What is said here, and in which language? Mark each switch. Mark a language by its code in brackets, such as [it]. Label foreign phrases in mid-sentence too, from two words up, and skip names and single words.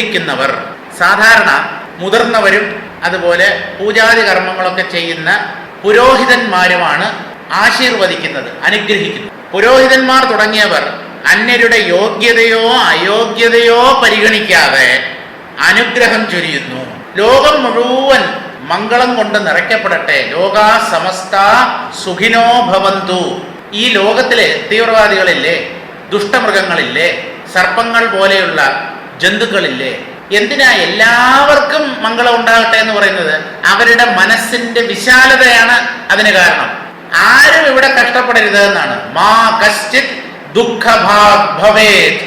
[ml] സാധാരണ മുതിർന്നവരും അതുപോലെ പൂജാതി കർമ്മങ്ങളൊക്കെ ചെയ്യുന്ന പുരോഹിതന്മാരുമാണ് ആശീർവദിക്കുന്നത്, അനുഗ്രഹിക്കുന്നത്. പുരോഹിതന്മാർ തുടങ്ങിയവർ അന്യരുടെ യോഗ്യതയോ അയോഗ്യതയോ പരിഗണിക്കാതെ അനുഗ്രഹം ചൊരിയുന്നു. ലോകം മുഴുവൻ മംഗളം കൊണ്ട് നിറയ്ക്കപ്പെടട്ടെ, [sa] ലോകാ സമസ്ത സുഖിനോ ഭവന്തു. [ml] ഈ ലോകത്തിലെ തീവ്രവാദികളില്ലേ, ദുഷ്ടമൃഗങ്ങളില്ലേ, സർപ്പങ്ങൾ പോലെയുള്ള ജന്തുക്കളില്ലേ, എന്തിനാ എല്ലാവർക്കും മംഗളം ഉണ്ടാകട്ടെ എന്ന് പറയുന്നത്? അവരുടെ മനസ്സിന്റെ വിശാലതയാണ് അതിന് കാരണം. ആരും ഇവിടെ കഷ്ടപ്പെടരുത് എന്നാണ്. [sa] മാ കശ്ചിത് ദുഃഖഭാഗ് ഭവേത്.